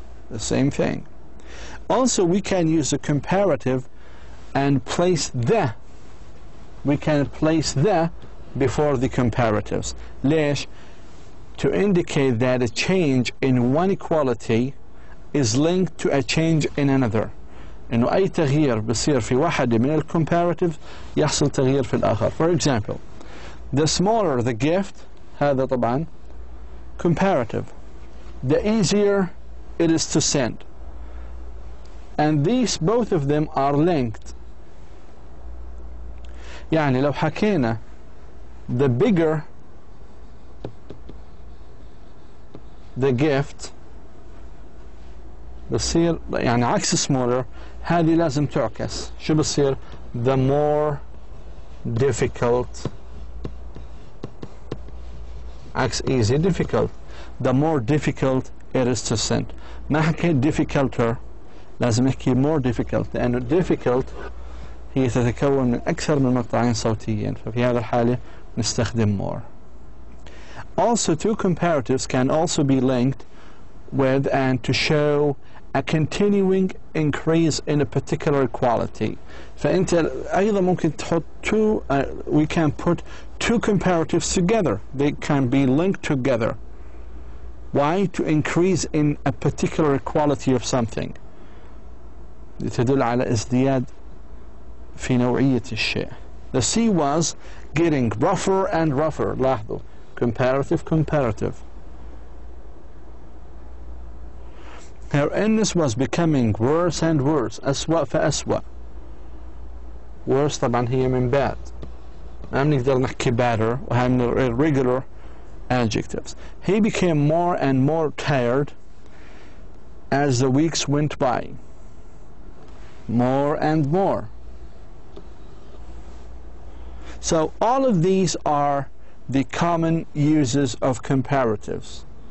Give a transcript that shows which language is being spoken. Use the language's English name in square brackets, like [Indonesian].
[English] The same thing. Also, we can use a comparative and place the. We can place the before the comparatives. [Arabic] ليش? [English] To indicate that a change in one quality is linked to a change in another. [Arabic] إنه أي تغيير بصير في واحد من الكومباراتيف يحصل تغيير في الآخر. [English] For example, the smaller the gift, [Arabic] هذا طبعا comparative. [English] The easier it is to send. And these both of them are linked. [Arabic] يعني لو حكينا [English] the bigger the gift [Arabic] بصير يعني عكس smaller. هذه لازم تعكس. شو بصير؟ [English] the more difficult [Arabic] عكس easy difficult. [English] the more difficult it is to send. [Arabic] ما حكيت difficulter، لازم نحكي more difficult، لأنه difficult هي تتكون من أكثر من مقطعين صوتيين، ففي هذه الحالة نستخدم more. [English] Also, two comparatives can also be linked with and to show a continuing increase in a particular quality. [Arabic] فأنت أيضا ممكن تحط [English] two we can put two comparatives together. They can be linked together. Why? To increase in a particular quality of something. [Arabic] تدل على ازدياد في نوعية الشيء. [English] The sea was getting rougher and rougher. [Arabic] لاحظوا [English] comparative. Her illness was becoming worse and worse. [Arabic] أسوأ فأسوأ. Worse طبعا هي من bad. ما بنقدر نحكي better وهي من irregular adjectives. [English] He became more and more tired as the weeks went by. More and more. So all of these are the common uses of comparatives.